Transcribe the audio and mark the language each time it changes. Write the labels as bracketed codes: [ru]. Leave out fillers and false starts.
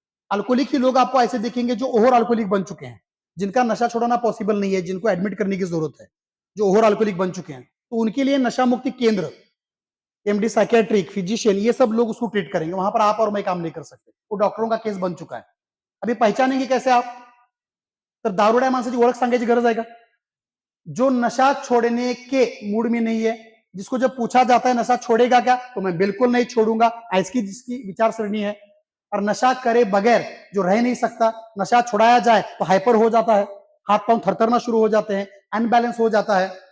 [hi] Alcoholic ही लोग आपको ऐसे देखेंगे जो ओवर अल्कोहलिक बन चुके हैं, जिनका नशा छोड़ाना पॉसिबल नहीं है, जिनको एडमिट करने की जरूरत है, जो ओवर अल्कोहलिक बन चुके हैं, तो उनके लिए नशा मुक्ति केंद्र, एमडी साइकेट्रिक, फिजिशियन, ये सब लोग उसको ट्रीट करेंगे। वहां पर आप और मैं काम नहीं कर सकते, वो डॉक्टरों का केस बन चुका है। अभी पहचानेंगे कैसे आप? [mr] तर दारुड्या माणसाची ओळख सांगायची गरज आहे का? [hi] जो नशा छोड़ने के मूड में नहीं है, जिसको जब पूछा जाता है नशा छोड़ेगा क्या, तो मैं बिल्कुल नहीं छोड़ूंगा, ऐसी जिसकी विचारसरणी है। और नशा करे बगैर जो रह नहीं सकता, नशा छुड़ाया जाए तो हाइपर हो जाता है, हाथ पांव थरथरना शुरू हो जाते हैं, अनबैलेंस हो जाता है।